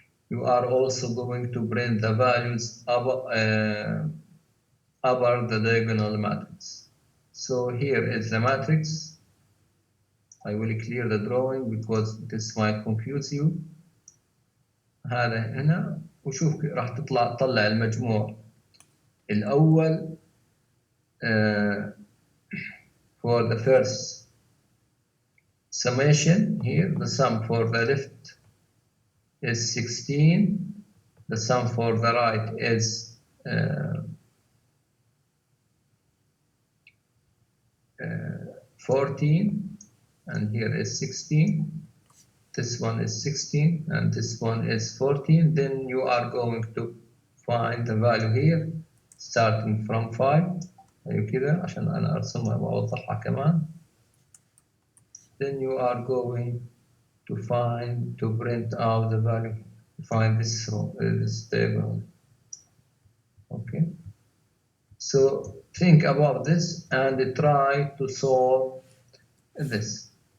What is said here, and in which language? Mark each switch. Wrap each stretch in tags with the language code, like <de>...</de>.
<en>You are also going to print the values above the diagonal matrix. So here is the matrix. I will clear the drawing because this might confuse you.</en> <ar>هذا هنا وشوف راح تطلع المجموع الأول</ar> <en>for the first summation. Here the sum for the left is 16. The sum for the right is 14, and here is 16. This one is 16, and this one is 14. Then you are going to find the value here, starting from 5.</en> <ar>أيوة كده عشان أنا أرسمها وأوضحها كمان.</ar> <en>Then you are going to print out the value, find this row, this table. Okay. So think about this and try to solve this.</en>